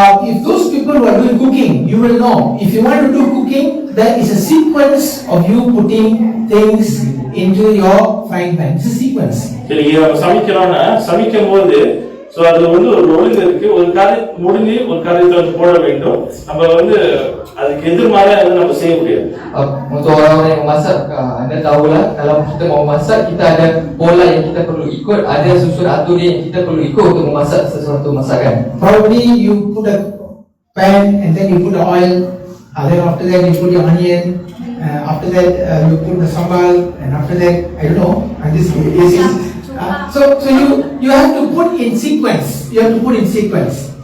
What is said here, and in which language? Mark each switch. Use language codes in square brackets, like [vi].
[en] If those people who are doing cooking, you will know. If you want to do cooking, there is a sequence of you putting things into your frying pan. It's a sequence. [ta] சரி, நம்ம சமைக்கிறோம்னா சமைக்கும் போது அதுல வந்து ஒரு ஒழுங்கு இருக்கு. ஒரு காரியம் முடிஞ்சு ஒரு காரியத்தை வந்து போட வேண்டும். நம்ம வந்து அதுக்கு எதிர்மாறா அதை நம்ம செய்ய முடியாது. [ms] Untuk orang-orang yang memasak, anda tahulah kalau kita mau masak kita ada pola yang kita perlu ikut, ada susun atur yang kita perlu ikut untuk memasak sesuatu masakan. [en] Probably you put a pan and then you put the oil, then after that you put your onion, after that you put the sambal, and after that I don't know. And this is so you have to put in sequence. You have to put in sequence.